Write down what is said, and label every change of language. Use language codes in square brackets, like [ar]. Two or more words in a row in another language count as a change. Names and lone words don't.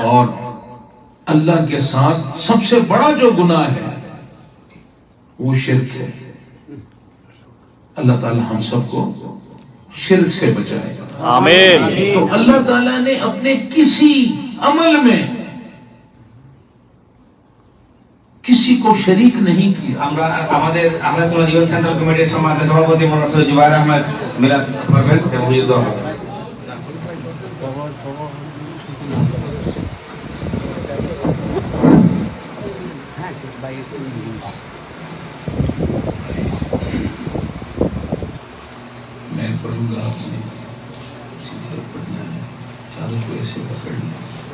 [ur] اور اللہ کے ساتھ سب سے بڑا جو گناہ ہے وہ شرک ہے۔ اللہ تعالیٰ ہم سب کو شرک سے بچائے، آمین۔ تو اللہ تعالیٰ نے اپنے کسی عمل میں کسی کو شریک نہیں کیا۔ [bn] আমরা আমাদের আহলাদুল্লাহ জীবন সেন্ট্রাল কমিটির সম্মানিত সভাপতি মোহাম্মদ জুবাইর আহমেদ মিলাদ করবেন এবং মুজিদ দোয়া করবেন। [ur] میں پڑھوں گا، آپ نے پڑھنا ہے، چاروں کو ایسے پکڑنا ہے۔